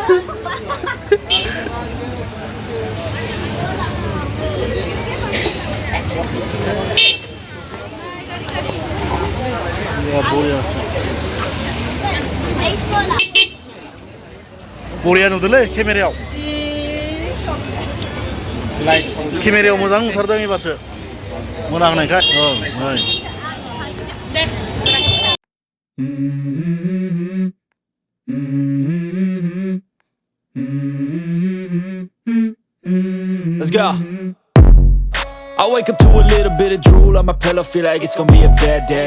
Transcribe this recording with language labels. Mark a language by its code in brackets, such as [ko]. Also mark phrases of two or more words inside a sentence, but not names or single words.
[brx] बरिया नुदोंलै केमेरायाव केमेरायाव मोजां नुथारदों एबारसो मोनाहांनायखाय नै [en] Let's go. I wake up to a little bit of drool on my pillow, feel like it's gonna be a bad day.